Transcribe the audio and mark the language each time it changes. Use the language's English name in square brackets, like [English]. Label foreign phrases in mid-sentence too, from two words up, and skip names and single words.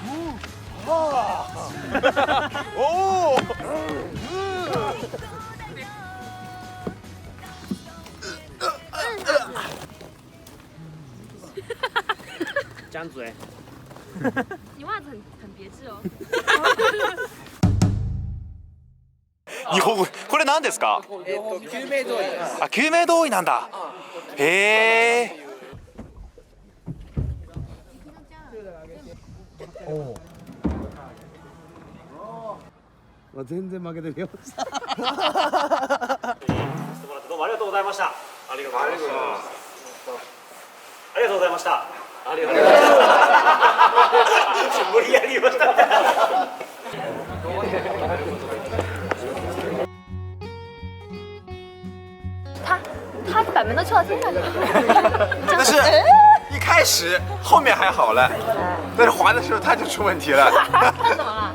[Chinese] 哦。张嘴。你袜子很别致哦。 [Japanese] 日本語これ何ですか？救命胴衣。あ、救命胴衣なんだ。へえ。全然負けてるよ。どうもありがとうございました。ありがとうございました。ありがとうございました。ありがとうございました。無理やり言いました。 [Chinese] 他把门都撬进来了。但是一开始后面还好了，但是滑的时候他就出问题了。他怎么了？